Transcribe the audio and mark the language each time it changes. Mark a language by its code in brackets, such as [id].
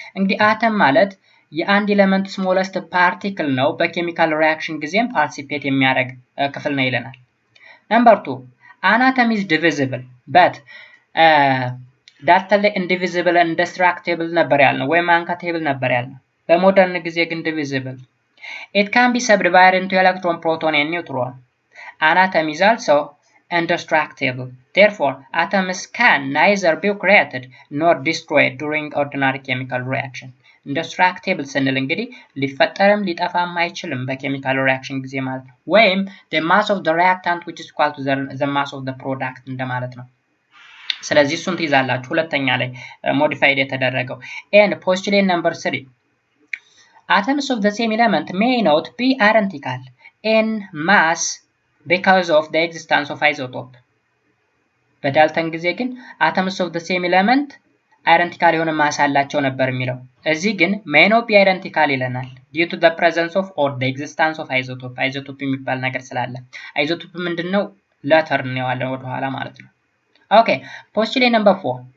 [am] እንግዲህ አተም ማለት የአንድ ኤሌመንት ስሞለስት ፓርቲክል ነው። በኬሚካል ሪአክሽን ጊዜም ፓርቲሲፔት የሚያደርግ ክፍል ነው ይለናል። ነምበር 2 [en] an atom is divisible but [am] ዳልተን ላይ [en] indivisible and indestructible [am] ነበር ያልነው ወይም uncuttable ነበር ያልነው። በሞደርን ጊዜ ግን divisible. [en] It can be subdivided into electron, proton and neutron. An atom is also indestructible. Therefore, atoms can neither be created nor destroyed during ordinary chemical reaction. [am] Indestructible ስንል እንግዲህ ሊፈጠርም ሊጠፋም አይችልም በኬሚካል ሪአክሽን ጊዜ ማለት ነው። ወይም [en] the mass of the reactant which is equal to the mass of the product [am] እንደማለት ነው። ስለዚህ እሱን ትይዛላችሁ ሁለተኛ ላይ ሞዲፋይድ የተደረገው። [en] and postulate number 3 atoms of the same element may not be identical in mass because of the existence of isotope [am] በዳልተን ጊዜ ግን [en] atoms of the same element identical [am] የሆነ ማስ አላቸው ነበር የሚለው እዚህ ግን [en] may not be identical [am] ይለናል [en] due to the presence of or the existence of isotope isotope [am] የሚባል ነገር ስላለ [en] isotope [am] ምንድነው [en] letter [am] ነው ያለው ወደ ኋላ ማለት ነው [en] okay postulate number 4